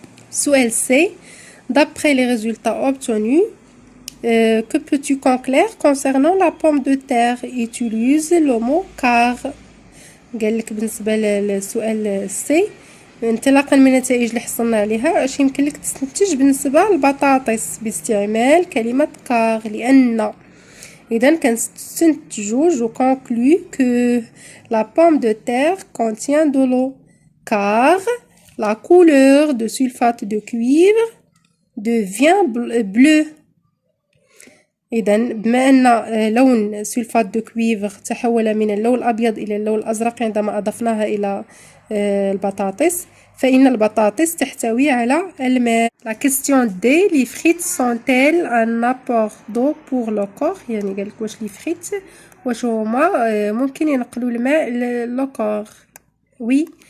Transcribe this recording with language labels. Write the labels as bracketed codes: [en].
[ar] سؤال سي [fr] d'après les résultats obtenus que peux-tu conclure concernant la pomme de terre? utilise le mot car. [ar] قالك بالنسبة للسؤال سي انطلاقا من النتائج اللي حصلنا عليها اش يمكن لك تستنتج بالنسبة للبطاطس باستعمال كلمة كار لأن. إذن كنستنتجو جو [fr] conclus que la pomme de terre contient de l'eau car la couleur de sulfate de cuivre devient bleue. [ar] إذن بما أن لون سلفات دو كويفر تحول من اللون الأبيض إلى اللون الأزرق عندما أضفناها إلى البطاطس فإن البطاطس تحتوي على الماء. [fr] La question D les frites sont-elles un apport d'eau pour le corps؟ [ar] يعني قالك واش لي فريت واش هما ممكن ينقلوا الماء لو كور؟ وي.